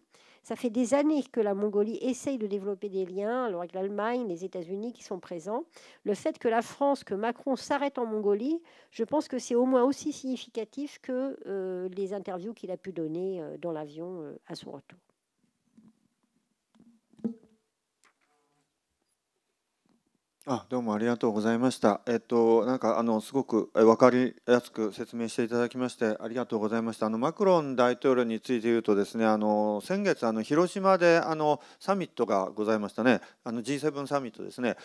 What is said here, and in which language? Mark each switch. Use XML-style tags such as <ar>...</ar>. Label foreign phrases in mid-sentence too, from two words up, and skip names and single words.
<fr>Ça fait des années que la Mongolie essaye de développer des liens, alors avec l'Allemagne, les États-Unis qui sont présents. Le fait que la France, que Macron s'arrête en Mongolie, je pense que c'est au moins aussi significatif que les interviews qu'il a pu donner dans l'avion à son retour.</fr> <ja>どうもありがとうございました。なんかすごく分かりやすく説明していただきましてありがとうございました。マクロン大統領について言うとですね、先月広島でサミットがございましたね。G7 サミットですね。</ja>